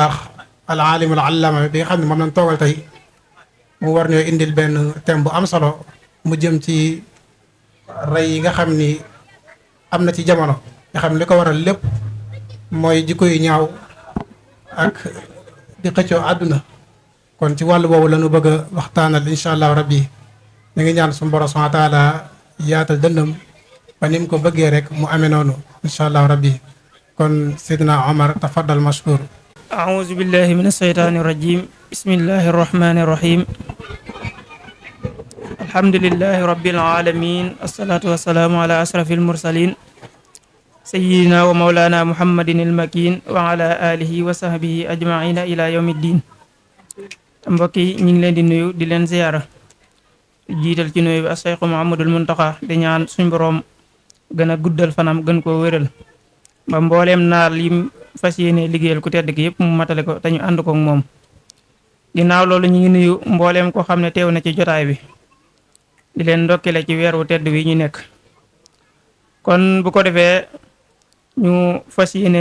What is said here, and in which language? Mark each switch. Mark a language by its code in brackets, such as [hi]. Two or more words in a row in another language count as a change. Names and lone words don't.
[wo] baax [ar] العالم العلامة [wo] bi nga xam ne moom lañ toogal tey mu war ñoo indil benn thème bu am solo mu jëm ci rey yi nga xam ni am na ci jamono nga xam ne li ko waral lépp mooy jikko yu ñaaw ak di xëccoo àdduna kon ci wàllu boobu la ñu bëgg a waxtaanal [ar] إن شاء الله ربي [wo] ñu ngi ñaan suñu borom [ar] سبحانه وتعالى [wo] yaatal dënnam ba ni mu ko bëggee rek mu amee noonu [ar] إن شاء الله ربي [wo] kon Seydina Omar [ar] تفضل مشكور أعوذ بالله من الشيطان الرجيم بسم الله الرحمن الرحيم الحمد لله رب العالمين الصلاة والسلام على أشرف المرسلين سيدنا ومولانا محمد المكين وعلى آله وصحبه أجمعين إلى يوم الدين [wo] mbokk yi ñu ngi leen di nuyu di leen ziyaara jiital ci nuyu bi Cheikh Mouhamadoul Mountakha di ñaan suñ boroom gën a guddal fanam gën koo wéral ba mbooleem naar lim fas yéene liggéeyal ku tedd ki yëpp mu matale ko te ñu ànd ko ak moom ginnaaw loolu ñu ngi nuyu mbooleem ko xam ne teew na ci jotaay bi di leen ndokkale ci weer wu tedd wi ñu nekk kon bu ko defee ñu fas yéene